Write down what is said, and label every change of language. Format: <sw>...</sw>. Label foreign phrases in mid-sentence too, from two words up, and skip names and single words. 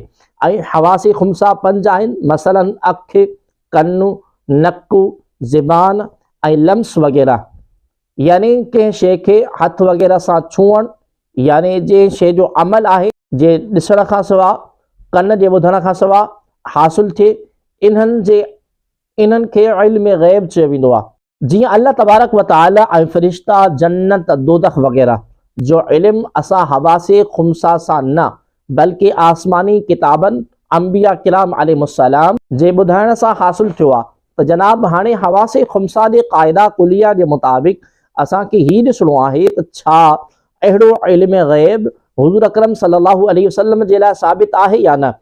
<sd>ऐं हवासे खुमसा 5 आहिनि, मसलन अखि, कनु, नकु, ज़बान ऐं लम्स वग़ैरह। यानी कंहिं शइ खे हथ वग़ैरह सां छुअणु, यानी जंहिं शइ जो अमल आहे जे ॾिसण खां सवाइ, कन जे ॿुधण खां सवाइ हासिल थिए, इन्हनि खे इल्म ग़ैब चयो वेंदो आहे। जीअं अल्लाह</sd> <ar>تبارك وتعالى</ar> <sd>ऐं फ़रिश्ता जन्नत दोज़ख वग़ैरह जो इल्म असां हवासे खुमसा सां न बल्कि आसमानी किताबनि अंबिया किराम अलैहिस्सलाम जे ॿुधाइण सां हासिल थियो आहे। त जनाब हाणे हवासे खुमसा जे क़ाइदा कुलिया जे मुताबिक़ असांखे ही ॾिसणो आहे त छा अहिड़ो इल्म ग़ैब हुज़ूर अकरम</sd> <ar>صلى الله عليه وسلم</ar> <sd>जे लाइ साबित आहे या न।</sd>